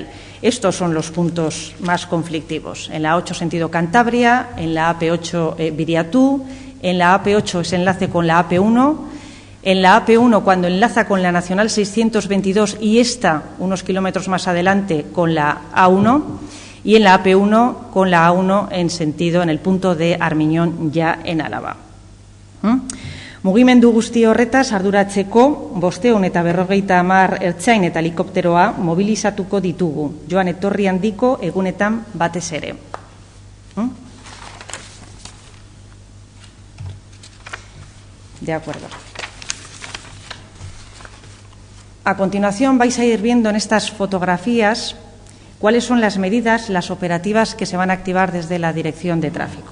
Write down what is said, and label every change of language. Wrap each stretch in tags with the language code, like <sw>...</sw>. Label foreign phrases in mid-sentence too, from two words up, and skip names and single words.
<es>Estos son los puntos más conflictivos. En la A8 sentido Cantabria, en la AP8 Viriatú, en la AP8 ese enlace con la AP1, en la AP1 cuando enlaza con la Nacional 622 y esta unos kilómetros más adelante con la A1 y en la AP1 con la A1 en el punto de Armiñón ya en Álava.</es> <eu>Mugimendu guzti horretaz arduratzeko 550 ertzain eta helikopteroa mobilizatuko ditugu, joan etorri handiko egunetan batez ere.</eu> <es>De acuerdo. A continuación vais a ir viendo en estas fotografías cuáles son las medidas, las operativas que se van a activar desde la Dirección de Tráfico.</es>